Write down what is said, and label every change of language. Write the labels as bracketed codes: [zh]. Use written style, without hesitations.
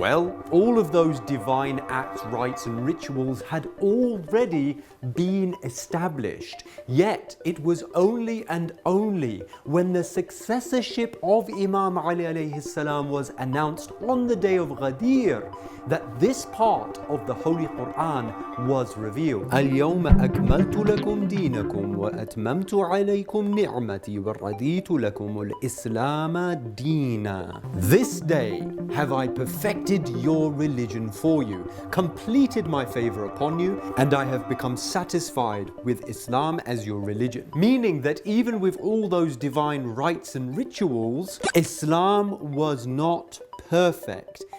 [en] Well, all of those divine acts, rites and rituals had already been established. Yet it was only and only when the successorship of Imam Ali alayhi salam was announced on the day of Ghadeer that this part of the Holy Quran was revealed. [ar] اليوم أكملت لكم دينكم وأتممت عليكم نعمتي ورضيت لكم الإسلام دينا. [en] This day have I perfected your religion for you, completed my favor upon you, and I have become satisfied with Islam as your religion. Meaning that even with all those divine rites and rituals, Islam was not perfect.